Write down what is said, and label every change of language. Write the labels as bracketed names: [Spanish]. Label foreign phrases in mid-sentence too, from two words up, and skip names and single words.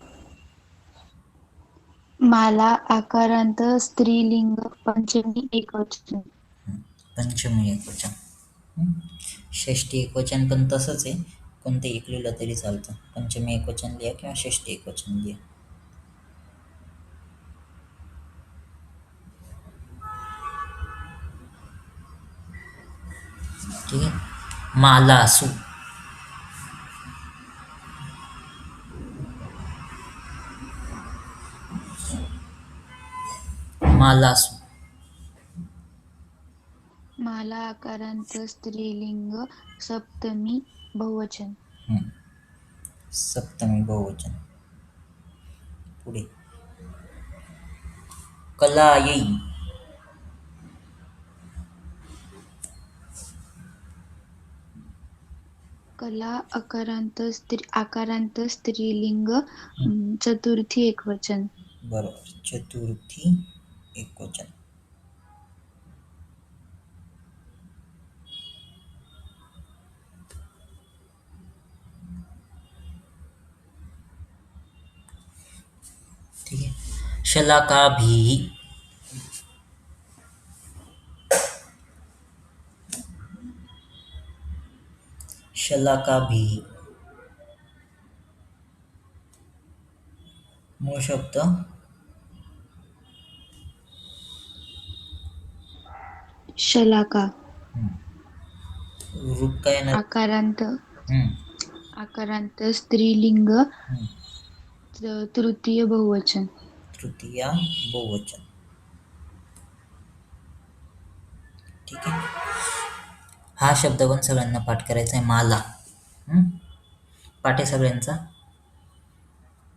[Marathi] माला आकारांत स्त्रीलिंग पंचमी एकवचन. पंचमी एकवचन. षष्ठी एकवचन पण तसंच आहे, कोणते एक लिहिलं तरी चालतं. पंचमी एकवचन लिहा किंवा षष्ठी एकवचन लिहा. ठीक आहे. [Sanskrit] मालासु. मालासु. [Marathi] माला आकारांत स्त्रीलिंग सप्तमी बहुवचन. सप्तमी बहुवचन. पुढे कलायै. कला आकारांत स्त्रीलिंग चतुर्थी एकवचन. बरोबर, चतुर्थी एकवचन. ठीक आहे. [Sanskrit] शलाकाभिः. शलाकाभिः. [Marathi] मूळ शब्द शलाका. रूप काय येणार? आकारांत स्त्रीलिंग तृतीय बहुवचन. तृतीया बहुवचन. ठीक आहे. हा शब्द पण सगळ्यांना पाठ करायचा आहे, माला. पाठ आहे सगळ्यांचा?